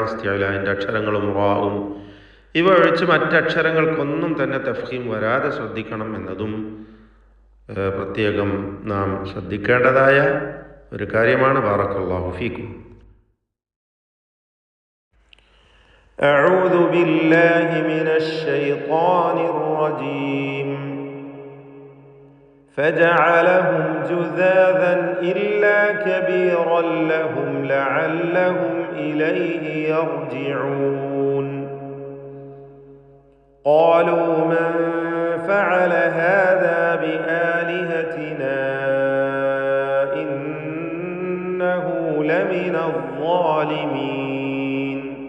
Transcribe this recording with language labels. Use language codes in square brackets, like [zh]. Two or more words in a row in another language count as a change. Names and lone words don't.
[ml] ഇസ്തിഅലാൻ്റെ അക്ഷരങ്ങളും റാവും ഇവ ഒഴിച്ച് മറ്റക്ഷരങ്ങൾക്കൊന്നും തന്നെ തഫ്ഖീം വരാതെ ശ്രദ്ധിക്കണം എന്നതും പ്രത്യേകം നാം ശ്രദ്ധിക്കേണ്ടതായ ഒരു കാര്യമാണ്. [ar] بارك الله فيكم. أعوذ بالله من الشيطان الرجيم. فجعلهم جذاذا إلا كبيرا لهم لعلهم إليه يرجعون. قالوا من فعل هذا بآلهتنا إنه لمن الظالمين.